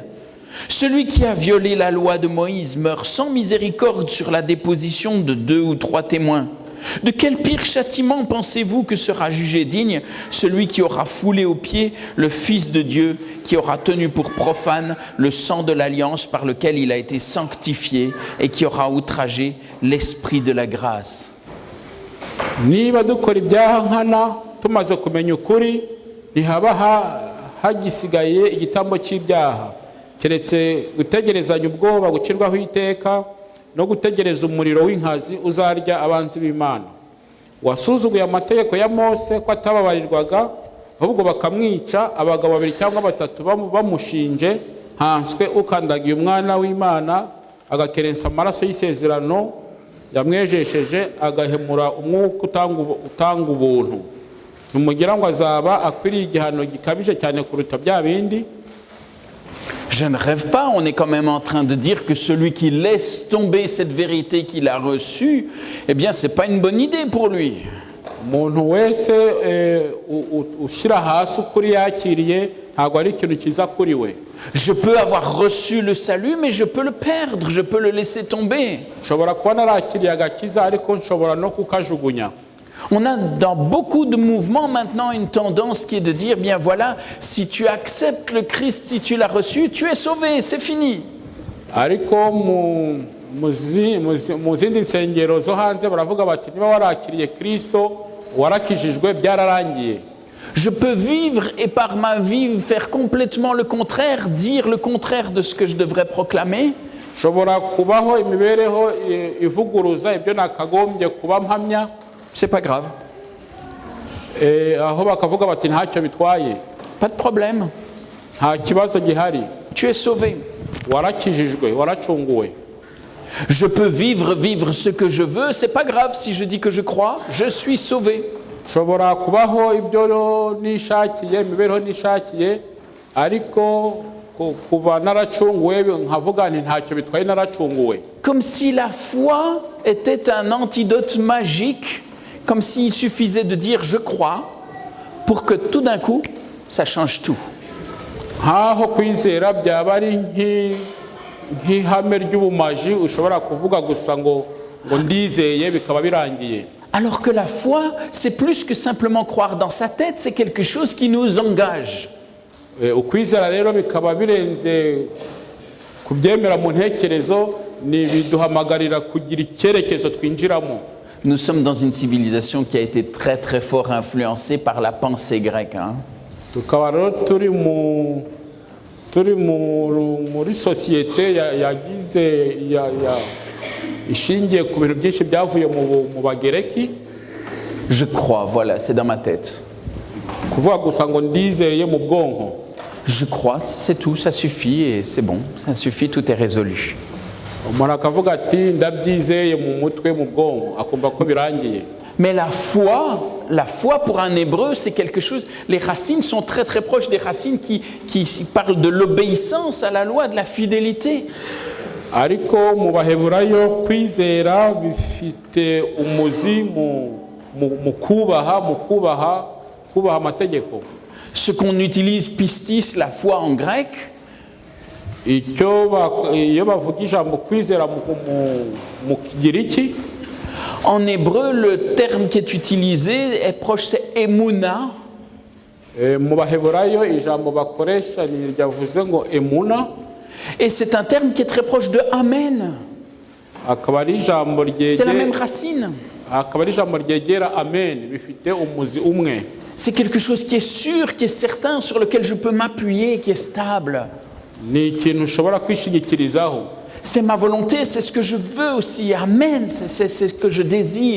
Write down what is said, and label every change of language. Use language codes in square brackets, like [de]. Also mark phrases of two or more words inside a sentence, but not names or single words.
[fr] Celui qui a violé la loi de Moïse meurt sans miséricorde sur la déposition de 2 ou 3 témoins. De quel pire châtiment pensez-vous que sera jugé digne celui qui aura foulé aux pieds le Fils de Dieu, qui aura tenu pour profane le sang de l'alliance par lequel il a été sanctifié et qui aura outragé l'esprit de la grâce? [rw] Niba dukora ibyaha nkana tumaze kumenya ukuri ntihaba hagisigaye igitambo cy'ibyaha keretse gutegerezanya ubwoba gucirwaho iteka no gutegereza umuriro w'inkazi uzarya abanzi b'Imana. Wasuzuguye amategeko ya Mose ko atababarirwaga ahubwo bakamwica abagabo 2 cyangwa 3 bamushinje hanswe ukandagiye umwana w'Imana agakerensa amaraso y'isezerano yamwejesheje agahemura umwuka utanga ubuntu. Numugira ngo azaba akwiriye igihano gikabije cyane kuruta bya bindi. [fr] Je ne rêve pas, on est quand même en train de dire que celui qui laisse tomber cette vérité qu'il a reçue, eh bien, ce n'est pas une bonne idée pour lui. [rw] umuntu wese ushyira hasi ukuri yakiriye ntabwo ari ikintu cyiza kuri we. [fr] Je peux avoir reçu le salut, mais je peux le perdre, je peux le laisser tomber. [rw] nshobora kuba narakiriye agakiza ariko nshobora no kukajugunya. [fr] On a dans beaucoup de mouvements maintenant une tendance qui est de dire, bien voilà, si tu acceptes le Christ, si tu l'as reçu, tu es sauvé, c'est fini. [rw] ariko mu zindi nsengero zo hanze baravuga bati niba warakiriye Kristo warakijijwe byararangiye. [fr] Je peux vivre et par ma vie faire complètement le contraire, dire le contraire de ce que je devrais proclamer. [rw] nshobora kubaho imibereho ivuguruza ibyo nakagombye kuba mpamya. [fr] C'est pas grave. [rw] aho bakavuga bati ntacyo bitwaye, [fr] Pas de problème. [rw] nta kibazo gihari, [fr] Tu es sauvé. [rw] warakijijwe, waracunguwe. [fr] Je peux vivre ce que je veux, c'est pas grave si je dis que je crois, je suis sauvé. [rw] nshobora kubaho ibyo nishakiye, imibereho nishakiye, ariko kuba naracunguwe nkavuga nti ntacyo bitwaye naracunguwe. [fr] Comme si la foi était un antidote magique, comme s'il suffisait de dire je crois pour que tout d'un coup ça change tout. [rw] nkaho kwizera byaba ari nk'ihame ry'ubumaji ushobora kuvuga gusa ngo ndizeye bikaba birangiye. [fr] Alors que la foi, c'est plus que simplement croire dans sa tête, c'est quelque chose qui nous engage. [rw] ukwizera rero bikaba birenze kubyemera mu ntekerezo, ni biduhamagarira kugira icyerekezo twinjiramo. [fr] Nous sommes dans une civilisation qui a été très très fort influencée par la pensée grecque. [rw] tukaba rero turi muri sosiyete yagize ishingiye ku bintu byinshi byavuye mu bagereki. [fr] Je crois, voilà, c'est dans ma tête. [rw] kuvuga gusa ngo ndizeye mu bwonko. [fr] Je crois, c'est tout, ça suffit et c'est bon, ça suffit, tout est résolu. [rw] umuntu akavuga ati ndabyizeye mu mutwe mu bwonko akumva ko birangiye. [fr] Mais la foi pour un hébreu, c'est quelque chose, les racines sont très très proches des racines qui parlent de l'obéissance à la loi, de la fidélité. [rw] ariko mu baheburayo kwizera bifite umuzi mu kubaha amategeko. [fr] Ce qu'on utilise pistis, la foi en grec, [rw] iyo bavuga ijambo kwizera mu kigiriki, [fr] en hébreu, le terme qui est utilisé est proche, c'est emuna. [rw] mu baheburayo ijambo bakoresha ryavuze ngo emuna. [fr] Et c'est un terme qui est très proche de amen. [rw] akaba ari ijambo [fr] C'est la même racine. [rw] akaba ari ijambo ryegera amen, bifite umuzi umwe. [fr] C'est quelque chose qui est sûr, qui est certain, sur lequel je peux m'appuyer, qui est stable. [rw] ni ikintu ushobora kwishingikirizaho. [fr] C'est ma volonté, c'est ce que je veux aussi. Amen, c'est ce que je désire.